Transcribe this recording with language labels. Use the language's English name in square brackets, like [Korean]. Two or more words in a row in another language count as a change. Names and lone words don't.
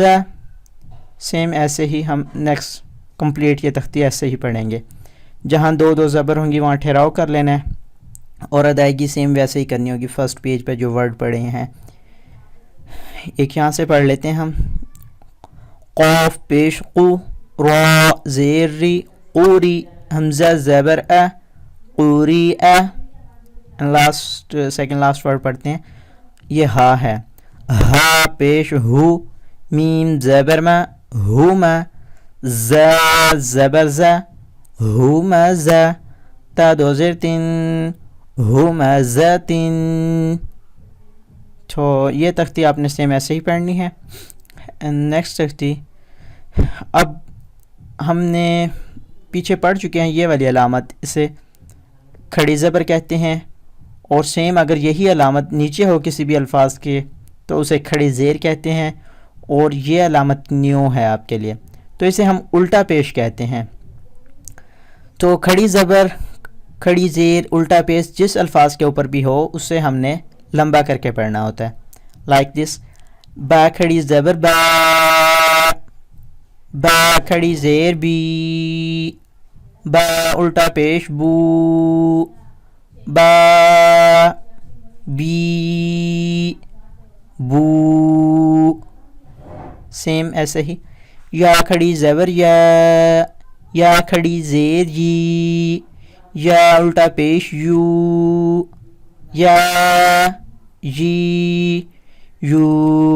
[Urdu] سیم ایسے ہی ہم [English] next complete [Urdu] یہ تختی ایسے ہی پڑھیں گے. جہاں دو دو زبر ہوں گی وہاں ٹھہراؤ کر لینا ہے، اور ادائیگی سیم ویسے ہی کرنی ہوگی [English] first page [Urdu] پہ جو ورڈ پڑھے ہیں. ایک یہاں سے پڑھ لیتے ہیں ہم. قوف پیش قو، را زیر ری، قوری. حمزہ زبر ا، قوری ا. [English] last second last word [Urdu] پڑھتے ہیں، یہ ہا ہے. ہا پیش ہو، میم زبر ما، ہوما. ز زبر ز، ہوما ز. تا دو زیر تین، ہوما زتین. تو یہ تختی آپ نے سیم ایسے ہی پڑھنی ہے. نیکسٹ تختی، اب ہم نے پیچھے پڑھ چکے ہیں یہ والی علامت، اسے کھڑی زبر کہتے ہیں. اور سیم اگر یہی علامت نیچے ہو کسی بھی الفاظ کے تو اسے کھڑی زیر کہتے ہیں، اور یہ علامت نیو ہے آپ کے لیے، تو اسے ہم الٹا پیش کہتے ہیں. تو کھڑی زبر، کھڑی زیر، الٹا پیش جس الفاظ کے اوپر بھی ہو اسے ہم نے لمبا کر کے پڑھنا ہوتا ہے. [English] like this, [Urdu] با کھڑی زبر با، با کھڑی زیر بی، با الٹا پیش بو، با بی، بو. سیم ایسے ہی یا کھڑی زبر یا کھڑی زیر یی، یا الٹا پیش یو، یا یی، یو.